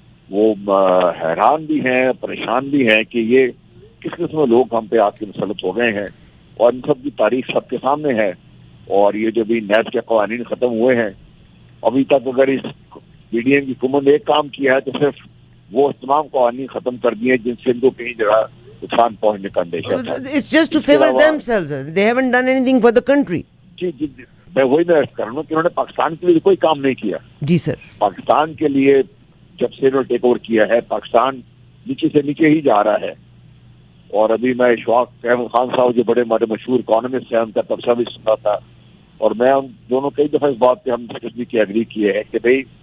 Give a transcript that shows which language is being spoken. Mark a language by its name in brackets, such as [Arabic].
[Urdu] وہ حیران بھی ہیں، پریشان بھی ہیں کہ یہ کس قسم کے لوگ ہم پہ آ کے مسلط ہو گئے ہیں، اور ان سب کی تاریخ سب کے سامنے ہے۔ اور یہ جو بھی نیب کے قوانین ختم ہوئے ہیں، ابھی تک اگر اس پی ڈی ایم کی حکومت نے ایک کام کیا ہے تو صرف وہ تمام قوانین ختم کر دیے جن سے ان کو کہیں جگہ نقصان پہنچنے کا اندیشہ تھا۔ [English] It's just to favor themselves. They haven't done anything for the country. [Urdu] جی میں وہی میں کر رہا ہوں کہ انہوں نے پاکستان کے لیے کوئی کام نہیں کیا۔ جی سر، پاکستان کے لیے جب سے انہوں نے ٹیک اوور کیا ہے، پاکستان نیچے سے نیچے ہی جا رہا ہے۔ اور ابھی میں اشفاق احمد خان صاحب جو بڑے ہمارے مشہور اکانومسٹ ہیں، ان کا تبصرہ بھی سنا تھا، اور میں ان دونوں کئی دفعہ اس بات پہ ہم نے کی ایگری کیے ہے کہ بھئی